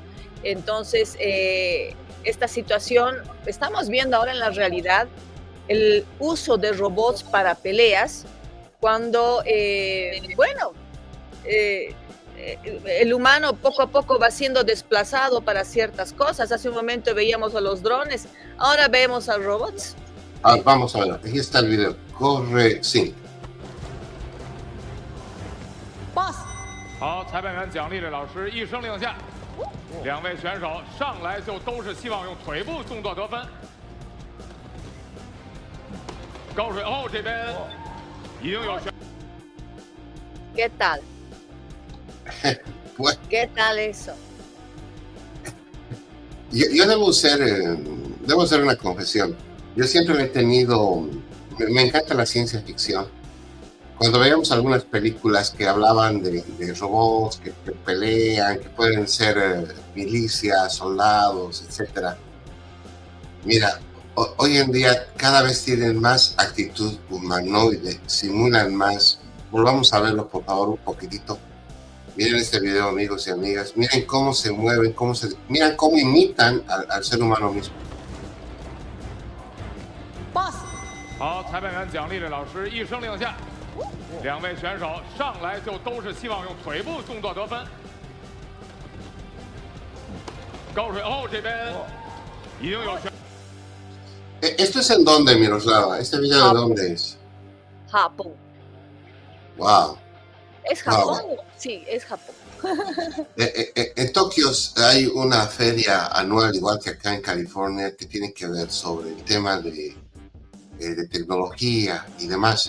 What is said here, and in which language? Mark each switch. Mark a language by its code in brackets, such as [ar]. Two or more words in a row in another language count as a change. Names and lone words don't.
[es] Entonces, esta situación, estamos viendo ahora en la realidad el uso de robots para peleas, cuando, el humano poco a poco va siendo desplazado para ciertas cosas. Hace un momento veíamos a los drones, ahora vemos a robots. Vamos a ver, aquí está el video. Corre, sí. [zh] 好，裁判员蒋丽丽老师一声令下，两位选手上来就都是希望用腿部动作得分。高水鸥这边已经有选。 [es] ¿Qué tal? Bueno, ¿Qué tal eso? yo debo hacer una confesión. Yo siempre he tenido, me encanta la ciencia ficción. Cuando veíamos algunas películas que hablaban de robots que pelean, que pueden ser milicias, soldados, etc. Mira, hoy en día cada vez tienen más actitud humanoide, simulan más. Volvamos a verlo, por favor, un poquitito. Miren este video, amigos y amigas. Miren cómo se mueven, miren cómo imitan al ser humano mismo. [zh] 好，裁判员蒋丽丽老师一声令下，两位选手上来就都是希望用腿部动作得分。高水鸥这边已经有选。 [es] ¿Esto es en dónde, Miroslava? ¿Este video de dónde es? Japón. Wow. ¿Es Japón? Wow. Sí, es Japón. En Tokio hay una feria anual, igual que acá en California, que tiene que ver sobre el tema de tecnología y demás.